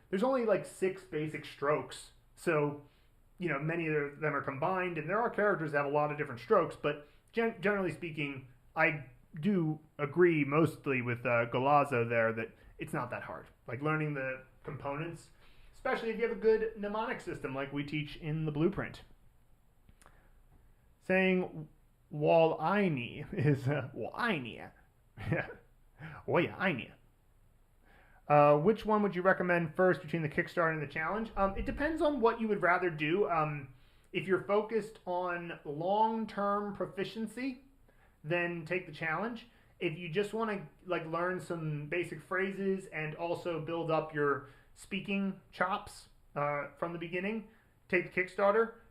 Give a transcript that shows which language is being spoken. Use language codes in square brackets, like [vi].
[en] There's only 6 basic strokes. So, many of them are combined, and there are characters that have a lot of different strokes, but generally speaking, I do agree mostly with Golazo there that it's not that hard. Learning the components, especially if you have a good mnemonic system like we teach in the blueprint. Saying [zh] 我爱你 [en] is 我爱你. [zh] 我也爱你. [en] Which one would you recommend first between the Kickstarter and the challenge? It depends on what you would rather do. If you're focused on long-term proficiency, then take the challenge. if you just want to like learn some basic phrases and also build up your speaking chops from the beginning, take the Kickstarter.